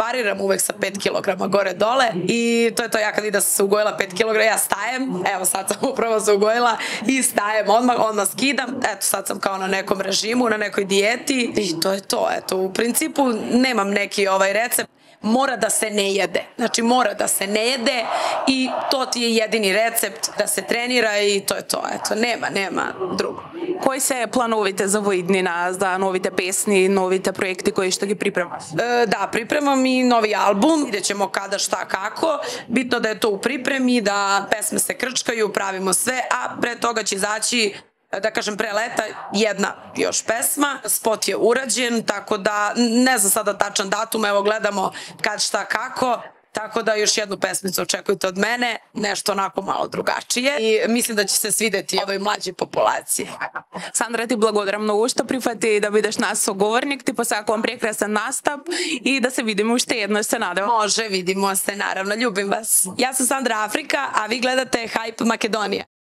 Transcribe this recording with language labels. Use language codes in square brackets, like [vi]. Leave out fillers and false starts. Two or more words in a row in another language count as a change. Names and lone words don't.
[sr] Variram uvek sa 5 kilograma gore dole i to je to, ja kad idem se ugojila 5 kilograma, ja stajem, evo sad sam upravo se ugojila i stajem odmah skidam, eto sad sam kao na nekom režimu, na nekoj dijeti i to je to, eto u principu nemam neki recept. Mora da se ne jede. Znači mora da se ne jede i to ti je jedini recept da se trenira i to je to. Eto, nema drugo. [mk] Кои се плановите за во иднина, за новите песни, новите проекти кои што ги припремаш? [sr] Da, pripremam i novi album, vidjet ćemo kada, šta, kako. Bitno da je to u pripremi, da pesme se krčkaju, pravimo sve, a pre toga će izaći, da kažem pre leta, jedna još pesma, spot je urađen, tako da ne znam sada tačan datum, evo gledamo kad, šta, kako, tako da još jednu pesmicu očekujte od mene, nešto onako malo drugačije i mislim da će se svideti ovoj mlađoj populaciji. [mk] Сандра, ти благодарам многу што прифати да бидеш нас соговорник, ти посакувам прекрасен настап и да се видиме уште еднаш, се надевам. [sr] Može, vidimo se, naravno, ljubim vas. Ja sam Sandra Afrika, a vi gledate Hype Makedonija.